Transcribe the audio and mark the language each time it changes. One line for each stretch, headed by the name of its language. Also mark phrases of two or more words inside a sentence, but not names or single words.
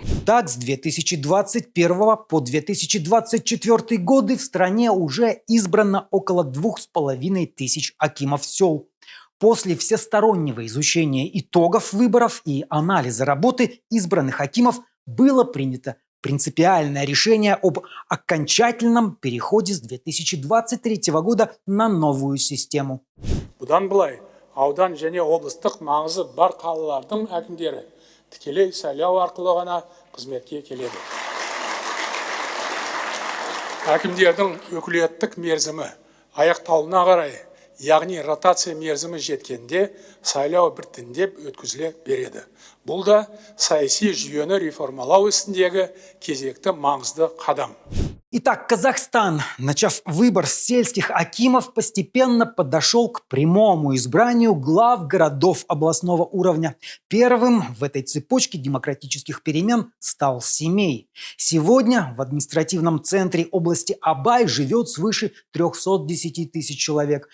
Russian: Так, с 2021 по 2024 годы в стране уже избрано около 2500 акимов сел. После всестороннего изучения итогов выборов и анализа работы избранных акимов было принято принципиальное решение об окончательном переходе с 2023 года на новую систему.
Kazakh: Бұдан былай аудан және облыстық маңызы бар қалалардың әкімдері тікелей сайлау арқылы ғана қызметке келеді. Әкімдердің өкілеттік мерзімі аяқталуына қарай, яғни ротация мерзімі жеткенде сайлау біртіндеп өткізіле береді. Бұл да саяси жүйені реформалау ісіндегі кезекті маңызды қадам.
Russian: Итак, Казахстан, начав выбор сельских акимов, постепенно подошел к прямому избранию глав городов областного уровня. Первым в этой цепочке демократических перемен стал Семей. Сегодня в административном центре области Абай живет свыше 310 тысяч человек.